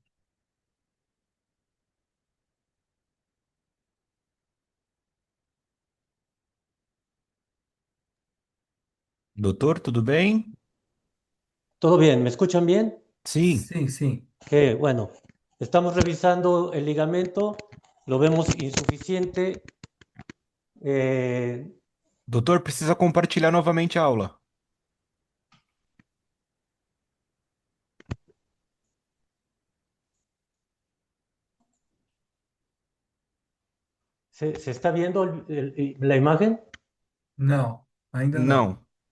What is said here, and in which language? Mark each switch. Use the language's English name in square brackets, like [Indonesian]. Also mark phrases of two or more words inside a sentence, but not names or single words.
[Portuguese] Doutor, tudo bem? [Spanish] ¿Todo bien? ¿Me escuchan bien? [Portuguese] Sim. Sim, sim. [Spanish] Que bueno, estamos revisando el ligamento, lo vemos insuficiente. [Portuguese] Doutor, precisa compartilhar novamente a aula. [Spanish] ¿Se está viendo la imagen? [Portuguese] Não, ainda não. Não.